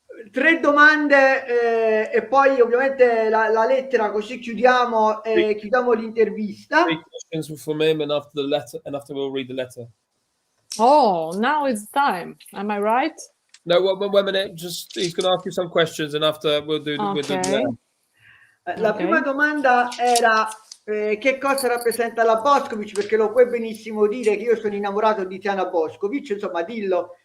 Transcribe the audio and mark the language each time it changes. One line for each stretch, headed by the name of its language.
Italian: 3 domande e poi ovviamente la lettera, così chiudiamo l'intervista.
English: 3 questions from him, and after we'll read the letter. Oh, now it's time. Am I right? No, one minute. Just he's going to ask you some questions, and after we'll do the
Italian: La prima domanda era che cosa rappresenta la Boskovic, perché lo puoi benissimo dire che io sono innamorato di Tiana Boskovic, insomma, dillo.